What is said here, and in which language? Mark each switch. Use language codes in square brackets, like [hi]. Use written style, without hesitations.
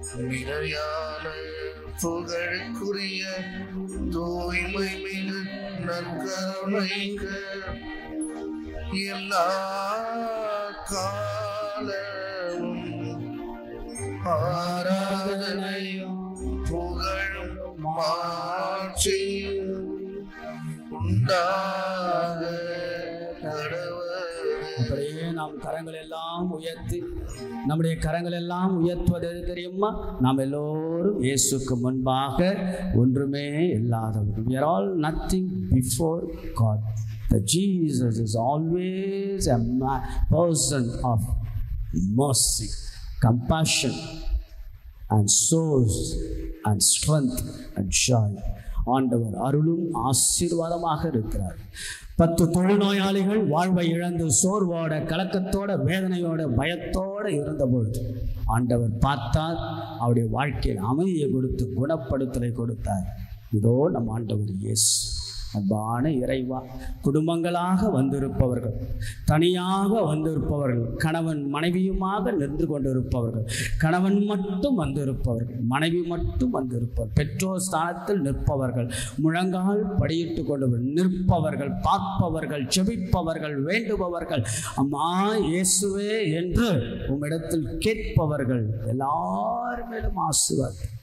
[ta] நிலையான புகழுக்குரிய தூய்மை மிகு நற்கருணைக்கு எல்லா காலமும் ஆராதனையும் புகழும் மாட்சியும் உண்டாக கடவுளே. அப்படியே நாம் கரங்கள் எல்லாம் உயர்த்தி நம்முடைய கரங்கள் எல்லாம் உயர்த்துவது எது தெரியுமா? நாம் எல்லோரும் இயேசுக்கு முன்பாக ஒன்றுமே இல்லாதவர்கள். [en] We are all nothing before God. The Jesus is always a person of mercy, compassion and source and strength and joy. [ta] ஆண்டவர் அருளும் ஆசீர்வாதமாக இருக்கிறார். 10 தொழுநோயாளிகள் வாழ்வை இழந்து சோர்வோட, கலக்கத்தோட, வேதனையோட, பயத்தோடு இருந்தபொழுது ஆண்டவர் பார்த்தார். அவருடைய வாழ்க்கையில் அமைதியை கொடுத்து குணப்படுத்தலை கொடுத்தார். இதோ நம் ஆண்டவர் இயேசு. அன்பான இறைவா, குடும்பங்களாக வந்திருப்பவர்கள், தனியாக வந்திருப்பவர்கள், கணவன் மனைவியுமாக நின்று கொண்டிருப்பவர்கள், கணவன் மட்டும் வந்திருப்பவர்கள், மனைவி மட்டும் வந்திருப்பவர்கள், பெற்றோர் ஸ்தானத்தில் நிற்பவர்கள், முழங்கால் படியிட்டு கொண்டு நிற்பவர்கள், பார்ப்பவர்கள், செபிப்பவர்கள், வேண்டுபவர்கள், அம்மா இயேசுவே என்று உம்மிடத்தில் கேட்பவர்கள் எல்லாருமேலும் ஆசீர்வாதம்.